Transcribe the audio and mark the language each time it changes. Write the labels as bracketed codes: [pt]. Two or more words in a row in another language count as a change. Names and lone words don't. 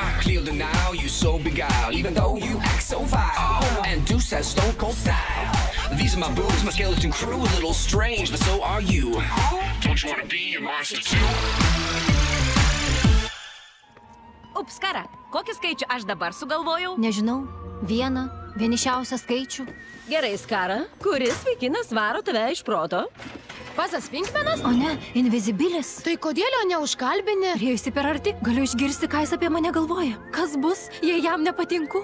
[en] Clear the Nile, you so beguiled, even though you act so vile. And Deuce has stone cold style. These are my boobs, my skeleton crew. A little strange, but so are you. Don't you wanna be a monster too? [lt] Ups, Kara, kokį skaičių aš dabar sugalvojau? Nežinau, vienišiausią skaičių. Gerai, Skara, kuris vaikinas varo tave iš proto? Pazas Pinkmenas? O ne, Invisibilis. Tai kodėl jo neužkalbini? Priejusi per arti, galiu išgirsti, ką jis apie mane galvoja. Kas bus, jei jam nepatinku?